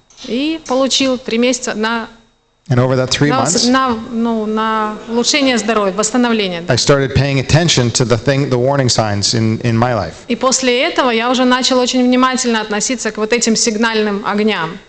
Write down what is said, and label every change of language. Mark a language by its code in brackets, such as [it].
[ru] И получил 3 месяца на [en] And over that 3 months, [ru] на улучшение здоровья, восстановление. [en] I started paying attention to the warning signs in my life. [ru] И после этого я уже начал очень внимательно относиться к вот этим сигнальным огням